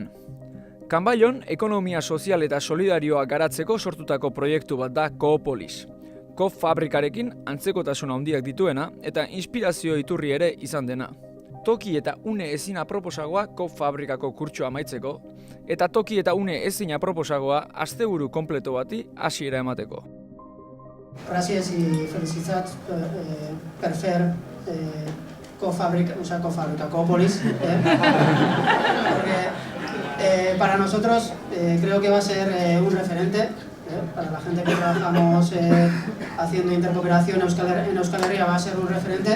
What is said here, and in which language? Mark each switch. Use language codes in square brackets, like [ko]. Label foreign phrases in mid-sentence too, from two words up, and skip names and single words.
[eu] Kanbailon, ekonomia sozial eta solidarioa garatzeko sortutako proiektu bat da Koopolis. Kop fabrikarekin antzekotasun handiak dituena eta inspirazio iturri ere izan dena. Toki eta une ezin aproposagoa Kop fabrikako kurtsoa amaitzeko, eta toki eta une ezin aproposagoa asteburu kompleto bati hasiera emateko. [es] Gracias y felicidad [ca] per fer [es] Koopolis, porque para nosotros creo que va a ser un referente, para la gente que trabajamos haciendo intercooperación en Euskal Herria va a ser un referente.